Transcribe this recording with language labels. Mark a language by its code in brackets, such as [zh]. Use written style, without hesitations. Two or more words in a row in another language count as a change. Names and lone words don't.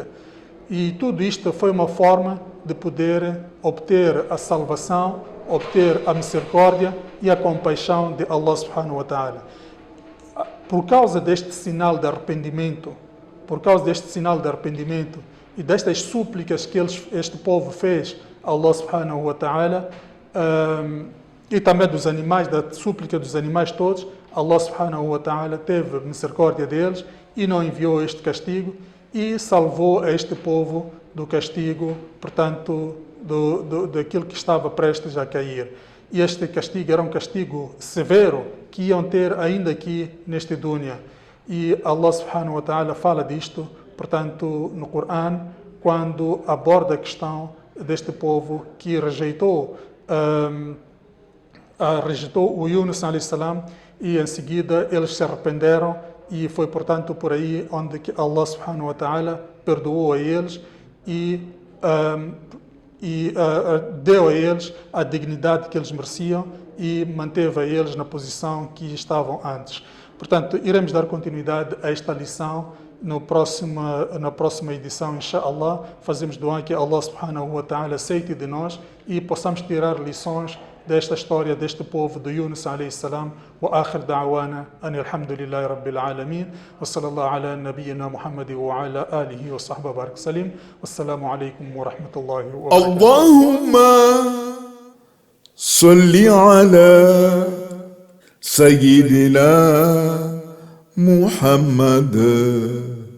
[pt] E tudo isto foi uma forma de poder obter a salvação, obter a misericórdia e a compaixão de Allah [ar] سبحانه وتعالى. [pt] Por causa deste sinal de arrependimento, e destas súplicas que este povo fez a Allah [ar] سبحانه وتعالى, [pt] e também dos animais, da súplica dos animais todos, Allah [ar] سبحانه وتعالى [pt] teve misericórdia deles e não enviou este castigo e salvou este povo do castigo, portanto, daquilo que estava prestes a cair. E este castigo era um castigo severo que iam ter ainda aqui neste dunya. E Allah [ar] سبحانه وتعالى [pt] fala disto, portanto, no Corão, quando aborda a questão deste povo que rejeitou o Yunus [ar] عليه السلام [pt] e em seguida eles se arrependeram e foi, portanto, por aí onde que Allah [ar] سبحانه وتعالى [pt] perdoou a eles e deu a eles a dignidade que eles mereciam e manteve a eles na posição que estavam antes. Portanto, iremos dar continuidade a esta lição na próxima edição, inshallah. Fazemos dua que Allah [ar] سبحانه وتعالى [pt] aceite de nós e possamos tirar lições desta história deste povo de Yunus [ar] عليه السلام. وآخر دعوانا أن الحمد لله رب العالمين وصلى الله على نبينا محمد وعلى آله وصحبه بارك سلم. والسلام عليكم ورحمة الله وبركاته. اللهم صل على سيدنا محمد